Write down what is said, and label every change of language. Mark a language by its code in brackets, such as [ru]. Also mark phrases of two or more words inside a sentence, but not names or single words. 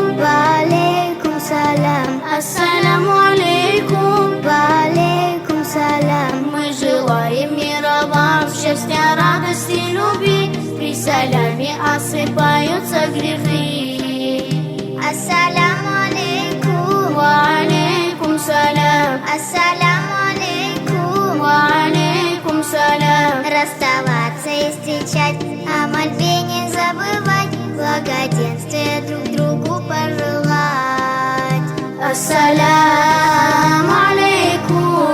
[ar] وعليكم سلام السلام عليكم وعليكم سلام [ru] Мы желаем мира вам, счастья, радости, любви При саляме осыпаются грехи [ar] السلام عليكم وعليكم السلام السلام عليكم وعليكم السلام [ru] Расставаться и встречать, о мольбе не забывать Благоденствия друг другу пожелать [ar] السلام عليكم